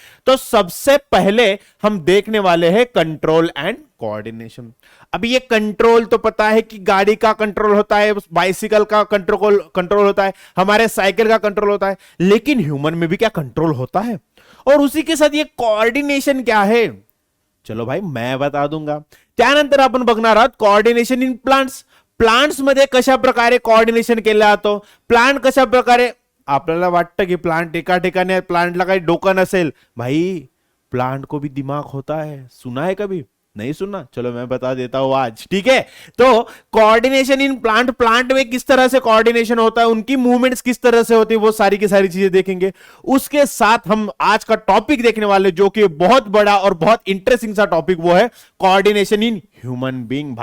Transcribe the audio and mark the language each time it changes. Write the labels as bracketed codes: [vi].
[hi] तो सबसे पहले हम देखने वाले हैं कंट्रोल एंड कोऑर्डिनेशन. अभी ये कंट्रोल तो पता है कि गाड़ी का कंट्रोल होता है, बाइसिकल का कंट्रोल होता है, हमारे साइकिल का कंट्रोल होता है, लेकिन ह्यूमन में भी क्या कंट्रोल होता है? और उसी के साथ ये कोऑर्डिनेशन क्या है? चलो भाई मैं बता दूंगा. [mr] त्यानंतर आपण बघणार आहोत कोऑर्डिनेशन इन प्लांट्स. प्लांट्स मध्ये कशा प्रकारे कोऑर्डिनेशन केलं जातं, प्लांट कशा प्रकारे. आपल्याला वाटतं की प्लांट एका ठिकाणी, प्लांटला काही डोकं नसेल. [hi] भाई प्लांट को भी दिमाग होता है, सुना है कभी? नहीं सुनना? चलो मैं बता देता हूं आज, ठीक है. तो कोऑर्डिनेशन इन प्लांट, प्लांट में किस तरह से कोऑर्डिनेशन होता है, उनकी मूवमेंट्स किस तरह से होती है, वो सारी की सारी चीजें देखेंगे. उसके साथ हम आज का टॉपिक देखने वाले जो कि बहुत बड़ा और बहुत इंटरेस्टिंग सा टॉपिक, वो है कोऑर्डिनेशन इन ह्यूमन बीइंग.